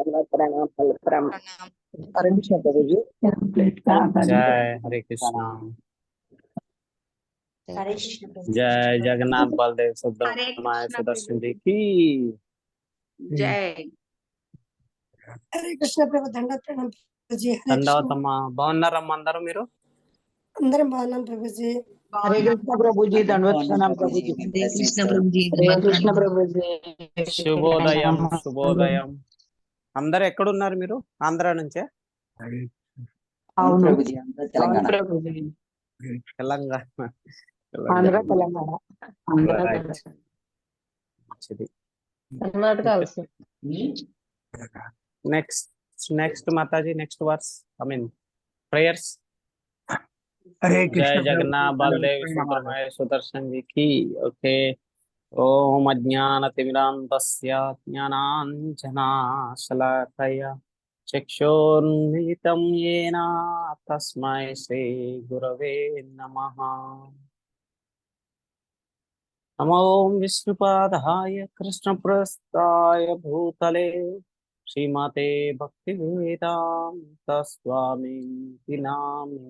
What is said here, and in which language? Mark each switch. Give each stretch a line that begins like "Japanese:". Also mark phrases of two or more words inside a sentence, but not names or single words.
Hindi: धन्यवाद प्रणाम प्रणाम। प्रणाम। हरे कृष्ण प्रभु जी। जय हरे कृष्णा। हरे कृष्ण प्रभु। जय जगन्नाथ बलदेव हरे सुब्रह्मण्य कृष्ण सुदर्शन प्रभु जी जी। की जय। हरे कृष्ण
Telugu: ప్రభు దండవత్ ప్రణామం ప్రభుజీ. హరే కృష్ణ. దండవతమ్మ. బాగున్నారమ్మా అందరూ మీరు? అందరం బాగున్నాం ప్రభుజీ.
Hindi: हरे कृष्ण प्रभु जी। दंडवत प्रणाम प्रभु जी। हरे कृष्ण प्रभु जी। हरे कृष्ण प्रभु जी।
Telugu: శుభోదయం శుభోదయం. అందరు ఎక్కడున్నారు మీరు? ఆంధ్ర నుంచే? అవును प्रभु जी। तेलंगाना
Hindi: प्रभु जी।
Telugu: తెలంగాణ.
Hindi: आंध्र तेलंगाना
Telugu: రైట్. మంచిది.
Hindi: कर्नाटक also.
Telugu: నెక్స్ట్ మాతాజీ,
English: next verse I mean prayers.
Hindi: हरे जय कृष्ण प्रभु जगन्नाथ जी। बलदेव सुब्रह्मण्य सुदर्शन जी की। ओके।
Sanskrit: ओम अज्ञानतिमिरान्धस्य ज्ञानाञ्जनाशलाकया चक्षुरुन्मिलितं येन तस्मै श्रीगुरवे नमः। नमो विष्णुपादाय कृष्णप्रस्थाय भूतले श्रीमते भक्तिवेदान्त स्वामी नामे।